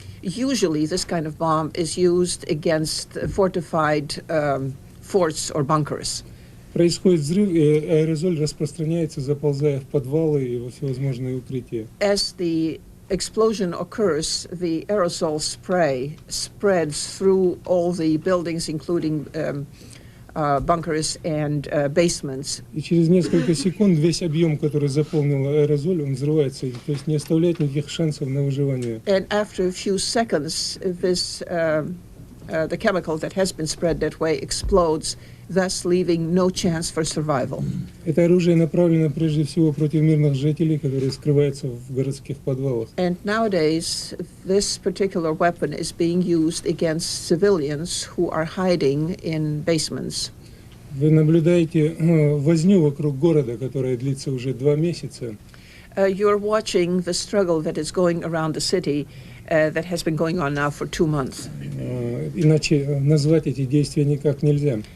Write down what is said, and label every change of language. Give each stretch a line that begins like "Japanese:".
English: Usually, this kind of bomb is used against fortified forts or bunkers.
Russian: Происходит взрыв, и аэрозоль распространяется, заползая в подвалы и во всевозможные укрытия.
English: As the explosion occurs, the aerosol spray spreads through all the buildings, including bunkers and basements.
Russian: И через несколько секунд весь объем, который заполнил аэрозоль, он взрывается, то есть не оставляет никаких шансов на выживание.
English: And after a few seconds, this the chemical that has been spread that way explodes, thus leaving no chance for survival.
Russian: Это оружие направлено прежде всего против мирных жителей, которые скрываются в городских подвалах.
English: And nowadays, this particular weapon is being used against civilians who are hiding in basements.
Russian: Вы наблюдаете возню вокруг города, которая длится уже 2 месяца.
English: You're watching the struggle that is going around the city that has been going on now for 2 months.
Russian: Иначе назвать эти действия никак нельзя.